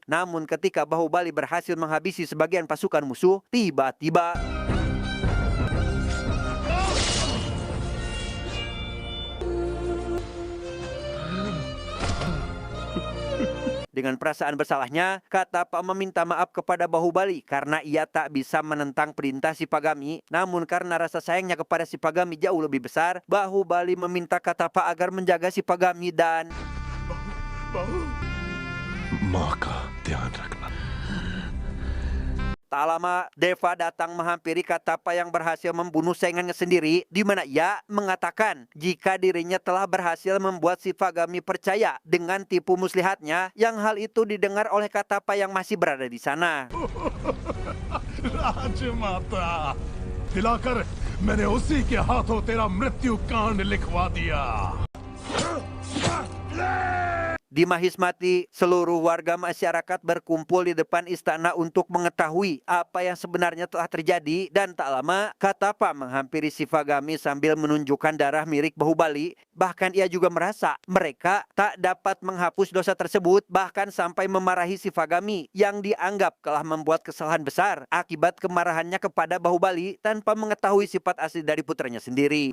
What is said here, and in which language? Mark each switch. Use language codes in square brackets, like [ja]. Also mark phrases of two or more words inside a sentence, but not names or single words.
[id] Namun ketika Bahubali berhasil menghabisi sebagian pasukan musuh, tiba-tiba dengan perasaan bersalahnya, Katapa meminta maaf kepada Bahubali karena ia tak bisa menentang perintah Shipagami. Namun karena rasa sayangnya kepada Shipagami jauh lebih besar, Bahubali meminta Katapa agar menjaga Shipagami dan [hi] माँ का ध्यान रखना। [id] tak lama, Deva datang menghampiri Katapa yang berhasil membunuh saingannya sendiri, di mana ia mengatakan jika dirinya telah berhasil membuat Shipagami percaya dengan tipu muslihatnya, yang hal itu didengar oleh Katapa yang masih berada di sana. [hi] राजमाता दिलाकर मैंने उसी के हाथों तेरा मृत्यु कांड लिखवा दिया। [id] Di Mahismati, seluruh warga masyarakat berkumpul di depan istana untuk mengetahui apa yang sebenarnya telah terjadi, dan tak lama Katapa menghampiri Shipagami sambil menunjukkan darah milik Bahubali. Bahkan ia juga merasa mereka tak dapat menghapus dosa tersebut, bahkan sampai memarahi Shipagami yang dianggap telah membuat kesalahan besar akibat kemarahannya kepada Bahubali tanpa mengetahui sifat asli dari putranya sendiri.